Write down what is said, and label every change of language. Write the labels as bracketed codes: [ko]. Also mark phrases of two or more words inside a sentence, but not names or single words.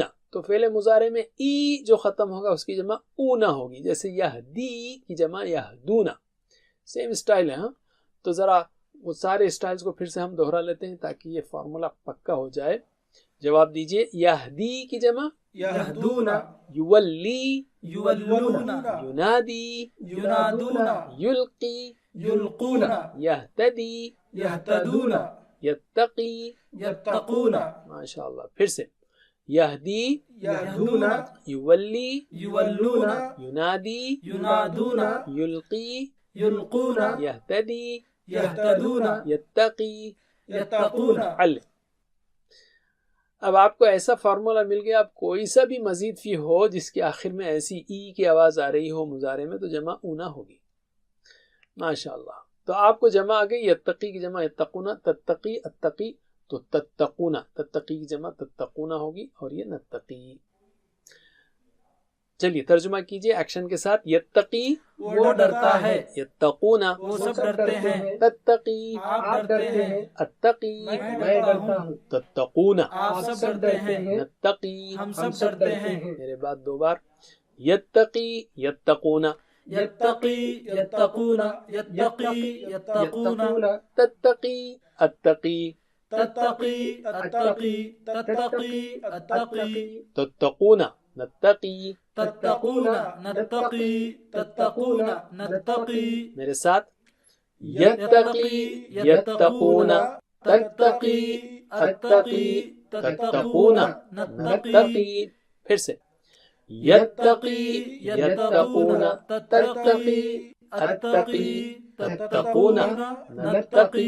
[ur] تو فعل مضارع میں ای جو ختم ہوگا اس کی جمع اونا ہوگی. جیسے یہدی کی جمع یہدونا. [en] same style [ur] ہے. ہاں تو ذرا وہ سارے اسٹائلز کو پھر سے ہم دوہرا لیتے ہیں تاکہ یہ فارمولا پکا ہو جائے. جواب دیجئے یہدی کی جمع یہدون یولی یولون ینادی ینادون یلقی یلقون یہتدی یہتدون یتقی. یتقون. [ar] ماشاء اللہ. [ur] پھر سے یہدی یہدون یولی یولون ینادی ینادون یلقی یلقون یہتدی یہتدون یتقی. یتقون. علم. اب آپ کو ایسا فارمولا مل گیا. اب کوئی سا بھی مزید فی ہو جس کے آخر میں ایسی ای کی آواز آ رہی ہو مضارع میں تو جمع اونا ہوگی. [ar] ماشاء اللہ. [ur] تو آپ کو جمع آ گئی. یتقی کی جمع یتقونا، [ar] تتقی اتقی [ur] تو تتقونا. تتقی کی جمع تتقونا ہوگی اور یہ نتقی. چلیے ترجمہ کیجئے ایکشن کے ساتھ. یتقی وہ ڈرتا ہے، یتقونا وہ سب ڈرتے ہیں. تتقی آپ ڈرتے ہیں، اتقی میں ڈرتا ہوں. تتقونا آپ سب ڈرتے ہیں، نتقی. ہم سب ڈرتے ہیں. میرے بعد دو بار. [ar] یتقی یتقونا یتقی یتقون یتقی یتقون تتقی اتقی تتقی اتقی تتقی اتقی تتقونا نتقی. تتقون نتقی تتقون نتقی. [ur] میرے ساتھ [ar] یتقی یتقون تتقی اتقی تتقون نتقی. [ur] پھر سے [ar] یتقی یتقون تتقی اتقی تتقون نتقی.